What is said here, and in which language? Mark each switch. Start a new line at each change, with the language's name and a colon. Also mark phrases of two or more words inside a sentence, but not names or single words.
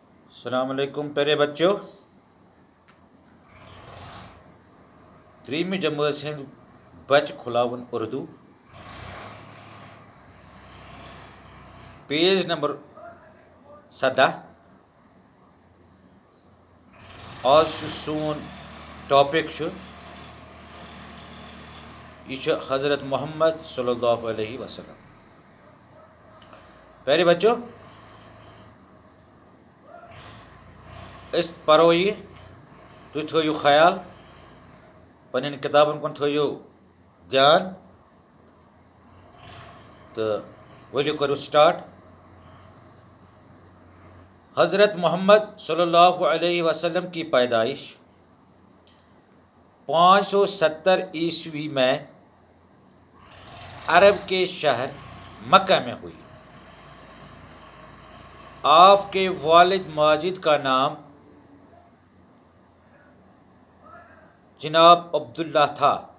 Arabic: السلام علیکم
Urdu: پیارے بچوں.
Kashmiri: 3 جمٲژ ہٕنٛدۍ بچہِ کھُلاوُن اُردو.
Urdu: پیج نمبر 17.
Kashmiri: آز چھُ سون ٹاپِک یہِ چھُ حضرت محمد
Arabic: صلی اللہ علیہ وسلم.
Urdu: پیارے بچوں
Kashmiri: أسۍ پرو یہِ تُہۍ تھٲیِو خیال پنٛنٮ۪ن کِتابن کُن تھٲیِو دھیان تہٕ ؤلِو کٔرِو سٹاٹ.
Urdu: حضرت محمد
Arabic: صلی اللہ علیہ وسلم
Urdu: کی پیدائش 570 عیسوی میں عرب کے شہر مکہ میں ہوئی. آپ کے والد ماجد کا نام جناب عبداللہ تھا.